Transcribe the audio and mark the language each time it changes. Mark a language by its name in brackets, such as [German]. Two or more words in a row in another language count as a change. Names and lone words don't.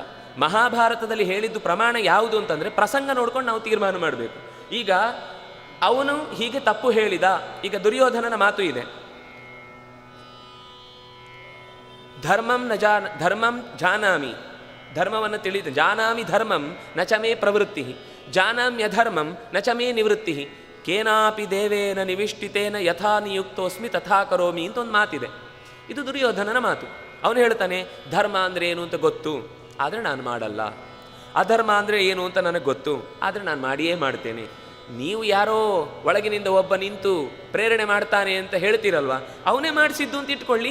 [Kannada] ಮಹಾಭಾರತದಲ್ಲಿ ಹೇಳಿದ್ದು ಪ್ರಮಾಣ ಯಾವುದು ಅಂತಂದರೆ ಪ್ರಸಂಗ ನೋಡ್ಕೊಂಡು ನಾವು ತೀರ್ಮಾನ ಮಾಡಬೇಕು. ಈಗ ಅವನು ಹೀಗೆ ತಪ್ಪು ಹೇಳಿದ. ಈಗ ದುರ್ಯೋಧನನ ಮಾತು ಇದೆ, [Sanskrit] ಧರ್ಮಂ ಜಾನಾಮಿ, [Kannada] ಧರ್ಮವನ್ನು ತಿಳಿದು [Sanskrit] ಜಾನಾಮಿ ಧರ್ಮಂ ನ ಚ ಮೇ ಪ್ರವೃತ್ತಿ, ಜಾನಾಮ್ಯಧರ್ಮಂ ನ ಚ ಮೇ ನಿವೃತ್ತಿ, ಕೇನಾಪಿ ದೇವೇನ ನಿವಿಷ್ಟಿತೇನ ಯಥಾ ನಿಯುಕ್ತೋಸ್ಮಿ ತಥಾ ಕರೋಮಿ [Kannada] ಅಂತ ಒಂದು ಮಾತಿದೆ. ಇದು ದುರ್ಯೋಧನನ ಮಾತು. ಅವನು ಹೇಳ್ತಾನೆ, ಧರ್ಮ ಅಂದರೆ ಏನು ಅಂತ ಗೊತ್ತು, ಆದರೆ ನಾನು ಮಾಡಲ್ಲ. ಅಧರ್ಮ ಅಂದರೆ ಏನು ಅಂತ ನನಗೆ ಗೊತ್ತು, ಆದರೆ ನಾನು ಮಾಡಿಯೇ ಮಾಡ್ತೇನೆ. ನೀವು ಯಾರೋ ಒಳಗಿನಿಂದ ಒಬ್ಬ ನಿಂತು ಪ್ರೇರಣೆ ಮಾಡ್ತಾನೆ ಅಂತ ಹೇಳ್ತೀರಲ್ವ, ಅವನೇ ಮಾಡಿಸಿದ್ದು ಅಂತ ಇಟ್ಕೊಳ್ಳಿ.